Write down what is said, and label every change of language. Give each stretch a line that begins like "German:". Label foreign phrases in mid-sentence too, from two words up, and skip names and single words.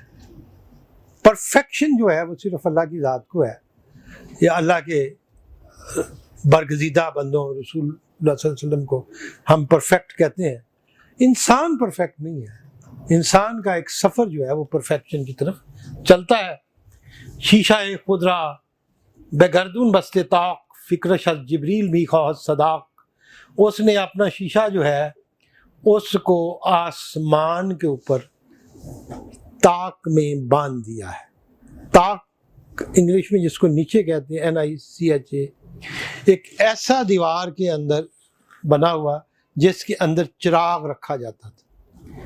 Urdu: پرفیکشن جو ہے وہ صرف اللہ کی ذات کو ہے، یا اللہ کے برگزیدہ بندوں رسول اللہ
Arabic: صلی اللہ علیہ وسلم
Urdu: کو ہم پرفیکٹ کہتے ہیں۔ انسان پرفیکٹ نہیں ہے، انسان کا ایک سفر جو ہے وہ پرفیکشن کی طرف چلتا ہے۔
Persian: شیشہ خدرا بے گردون بستے طاق، فکرش از جبریل بھی خواہد صداق۔
Urdu: اس نے اپنا شیشہ جو ہے اس کو آسمان کے اوپر طاق میں باندھ دیا ہے۔ طاق انگلش میں جس کو نیچے کہتے ہیں NICHA، ایک ایسا دیوار کے اندر بنا ہوا جس کے اندر چراغ رکھا جاتا تھا۔